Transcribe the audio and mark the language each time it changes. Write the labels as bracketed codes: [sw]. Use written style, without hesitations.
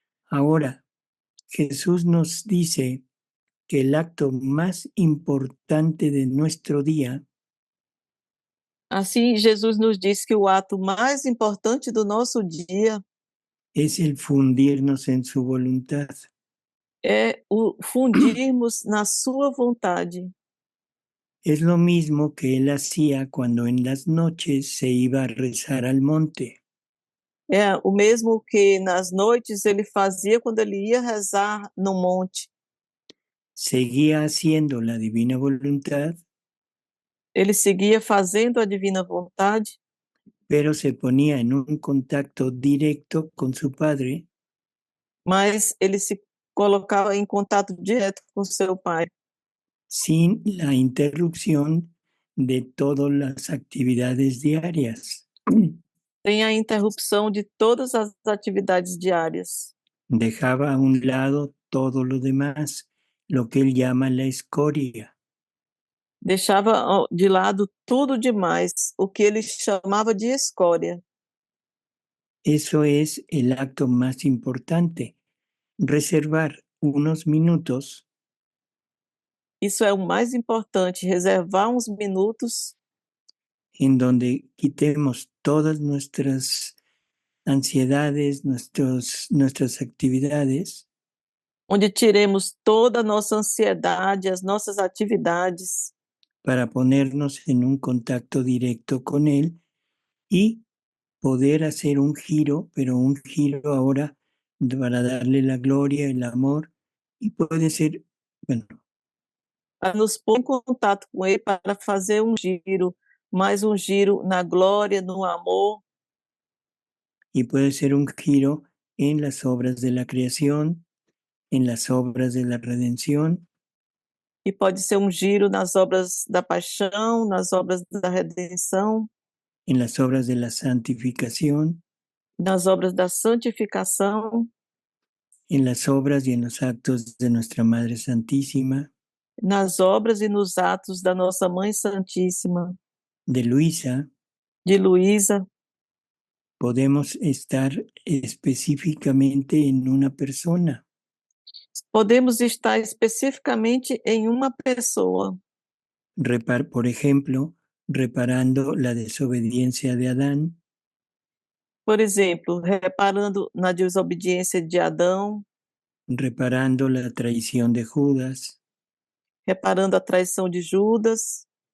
[es] Ahora, Jesús nos dice que el acto más importante de nuestro día [pt] Assim, Jesus nos diz que o ato mais importante do nosso dia [es] es el fundirnos en su voluntad. [pt] é o fundirmos na sua vontade. [es] Es lo mismo que él hacía cuando en las noches se iba a rezar al monte. [pt] É o mesmo que nas noites ele fazia quando ele ia rezar no monte. [es] Seguía haciendo la divina voluntad. [pt] Ele seguia fazendo a divina vontade, [es] pero se ponía en un contacto directo con su Padre. [pt] Mas ele se colocava em contato direto com seu Pai. [es] Sin la interrupción de todas las actividades diarias. [pt] Sem a interrupção de todas as atividades diárias. [es] Dejaba a un lado todo lo demás, lo que él llama la escoria. [pt] Deixava de lado tudo demais, o que ele chamava de escória. [es] Eso es el acto más importante, reservar unos minutos [pt] Isso é o mais importante, reservar uns minutos [es] en donde quitemos todas nuestras ansiedades, nuestras actividades, [pt] onde tiremos toda a nossa ansiedade, as nossas atividades, [es] para ponernos en un contacto directo con Él y poder hacer un giro, pero un giro ahora para darle la gloria, el amor, y puede ser, bueno, [pt] para nos pôr em contato com Ele, para fazer um giro, mais um giro na glória, no amor, [es] y puede ser un giro en las obras de la creación, en las obras de la redención, [pt] e pode ser um giro nas obras da paixão, nas obras da redenção, [es] en las obras de la santificación, [pt] nas obras da santificação, [es] en las obras y en los actos de nuestra Madre Santísima, [pt] nas obras e nos atos da nossa Mãe Santíssima, [es] de Luisa. [pt] de Luísa. [es] Podemos estar específicamente en una persona. [pt] Podemos estar especificamente em uma pessoa. [es] Por ejemplo, reparando la desobediencia de Adán, [pt] Por exemplo, reparando na desobediência de Adão, [es] reparando la traición de Judas, [pt] reparando a traição de Judas,